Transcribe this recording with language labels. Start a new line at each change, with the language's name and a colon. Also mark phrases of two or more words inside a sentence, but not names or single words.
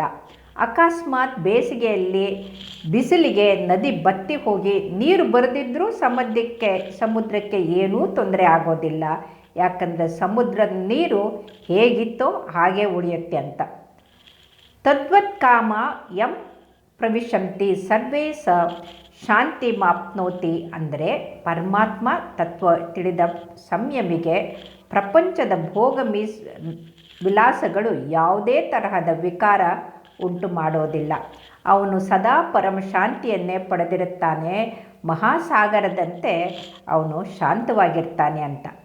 Kannada: ಅಕಸ್ಮಾತ್ ಬೇಸಿಗೆಯಲ್ಲಿ ಬಿಸಿಲಿಗೆ ನದಿ ಬತ್ತಿ ಹೋಗಿ ನೀರು ಬರೆದಿದ್ದರೂ ಸಮುದ್ರಕ್ಕೆ ಏನೂ ತೊಂದರೆ ಆಗೋದಿಲ್ಲ. ಯಾಕಂದರೆ ಸಮುದ್ರದ ನೀರು ಹೇಗಿತ್ತೋ ಹಾಗೆ ಉಳಿಯುತ್ತೆ ಅಂತ.
Sanskrit: ತದ್ವತ್ ಕಾಮ ಯಂ ಪ್ರವಿಶಂತಿ ಸರ್ವೇ ಸ ಶಾಂತಿ ಮಾಪ್ನೋತಿ
Kannada: ಅಂದರೆ ಪರಮಾತ್ಮ ತತ್ವ ತಿಳಿದ ಸಂಯಮಿಗೆ ಪ್ರಪಂಚದ ಭೋಗ ವಿಲಾಸಗಳು ಯಾವುದೇ ತರಹದ ವಿಕಾರ ಉಂಟು ಮಾಡೋದಿಲ್ಲ. ಅವನು ಸದಾ ಪರಮಶಾಂತಿಯನ್ನೇ ಪಡೆದಿರುತ್ತಾನೆ. ಮಹಾಸಾಗರದಂತೆ ಅವನು ಶಾಂತವಾಗಿರ್ತಾನೆ ಅಂತ.